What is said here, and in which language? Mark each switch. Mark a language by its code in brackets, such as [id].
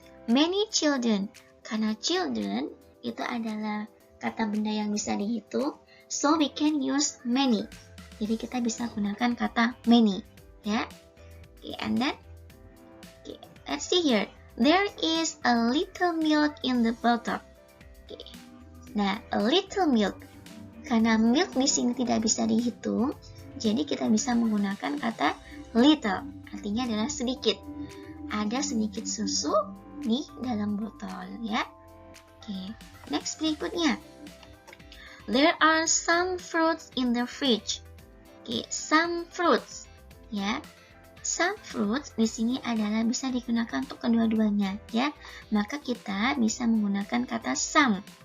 [id] Many children, karena children itu adalah kata benda yang bisa dihitung, [en] so we can use many. [id] Jadi kita bisa gunakan kata many, ya. [en] Okay, and then, okay, let's see here. There is a little milk in the bottle. Okay. [id] Nah, a little milk, karena milk di sini tidak bisa dihitung, jadi kita bisa menggunakan kata little, artinya adalah sedikit. Ada sedikit susu di dalam botol, ya. Oke, next berikutnya. [en] There are some fruits in the fridge. [id] Oke, some fruits, ya. Some fruits di sini adalah bisa digunakan untuk kedua-duanya, ya. Maka kita bisa menggunakan kata some.